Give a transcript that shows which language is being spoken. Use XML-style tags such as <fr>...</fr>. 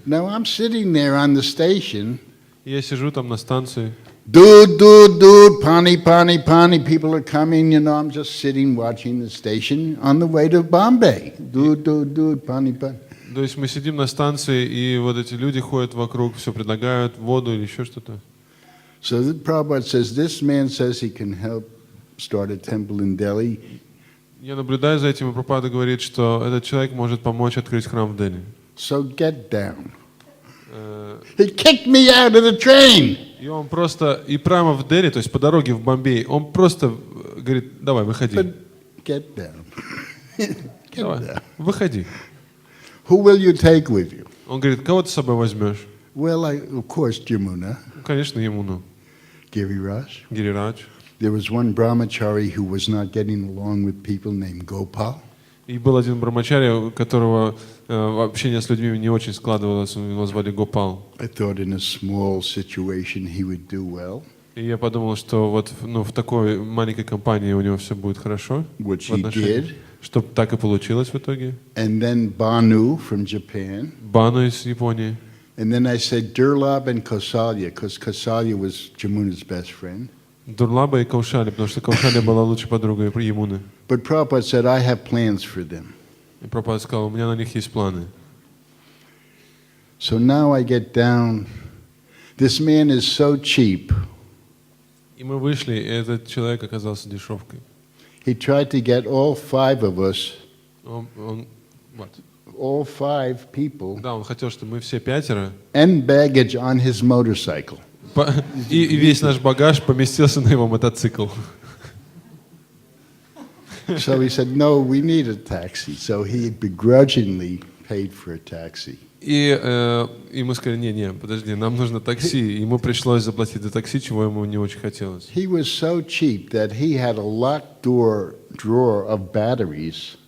<en>Now I'm sitting there on the station.</en> <ru>Я сижу там на станции.</ru> <hi>Dude, pani.</hi> <en>People are coming, I'm just sitting watching the station on the way to Bombay.</en> <hi>Dude, pani.</hi> <ru>То есть мы сидим на станции, и вот эти люди ходят вокруг, все предлагают, воду или еще что-то.</ru> <en>So the Prabhupada says, this man says he can help start a temple in Delhi.</en> <ru>Я наблюдаю за этим, и Прабхупада говорит, что этот человек может помочь открыть храм в Дели.</ru> <en>So get down. He kicked me out of the train.</en> <ru>И он просто, и прямо в Дели, то есть по дороге в Бомбей, он просто говорит, давай, выходи.</ru> <en>But get down.</en> <ru>Давай, выходи.</ru> <en>Who will you take with you?</en> <ru>Он говорит, кого ты с собой возьмешь?</ru> <en>Well, of course, Jamuna,</en> <ru>Ну, конечно, Ямуну.</ru> <en>Giriraj.</en> <ru>Гирирадж.</ru> <en>There was one brahmachari who was not getting along with people named Gopal.</en> <ru>И был один брамачари, у которого общение с людьми не очень складывалось, его звали Гопал.</ru> <en>I thought in a small situation he would do well,</en> <ru>И я подумал, что вот в такой маленькой компании у него все будет хорошо.</ru> <en>which</en> <ru>в</ru> <en>he</en> <ru>отношениях.</ru> <en>did.</en> <ru>Чтобы так и получилось в итоге.</ru> <en>And then Banu from Japan.</en> <ru>Бану из Японии.</ru> <en>And then I said Durlab and Kausalya, because Kausalya was Jamuna's best friend.</en> <ru>Дурлаба и Каушали, потому что Каушали была лучшей подругой Ямуны.</ru> <en>But Prabhupada said, I have plans for them.</en> <ru>И Прабхупада сказал, у меня на них есть планы.</ru> <en>So now I get down. This man is so cheap.</en> <ru>И мы вышли, и этот человек оказался дешевкой.</ru> <en>He tried to get all 5 of us,</en> <ru>Вот.</ru> <en>all 5 people,</en> <ru>Да, он хотел, чтобы мы все 5</ru> <en>and baggage on his motorcycle.</en> <ru>и весь наш багаж поместился на его мотоцикл.</ru> <en>So he said, no, we need a taxi. So he begrudgingly paid for a taxi.</en> <ru>И мы сказали, не, подожди, нам нужно такси. И ему пришлось заплатить за такси, чего ему не очень хотелось.</ru> <en>He was so cheap that he had a locked drawer of batteries.</en>